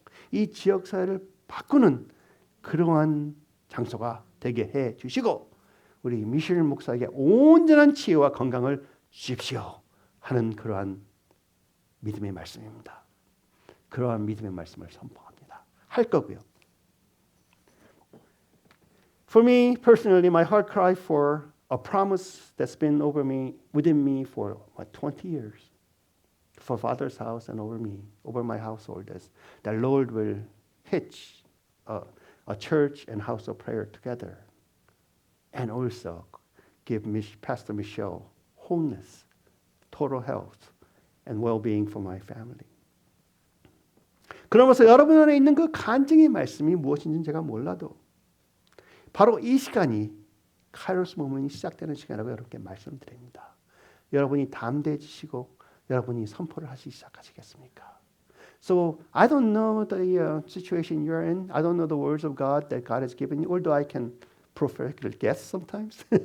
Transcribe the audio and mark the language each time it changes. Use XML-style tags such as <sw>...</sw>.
<ko>이 지역사회를 바꾸는 그러한 장소가 되게 해 주시고 우리 미셸 목사에게 온전한 치유와 건강을 주십시오 하는 그러한 믿음의 말씀입니다. 그러한 믿음의 말씀을 선포합니다. 할 거고요.</ko> <en>For me personally, my heart cry for a promise that's been over me, within me for 20 years. For Father's house and over me, over my household, is that Lord will hitch a church and house of prayer together, and also give Pastor Michelle wholeness, total health, and well-being for my family.</en> <ko>그러면서 여러분 안에 있는 그 간증의 말씀이 무엇인지는 제가 몰라도 바로 이 시간이 카이로스 모멘이 시작되는 시간이라고 여러분께 말씀드립니다. 여러분이 담대해지시고 여러분이 선포를 하시기 시작하시겠습니까?</ko> <en>So I don't know the situation you're in. I don't know the words of God that God has given you, although I can prophetically guess sometimes.</en>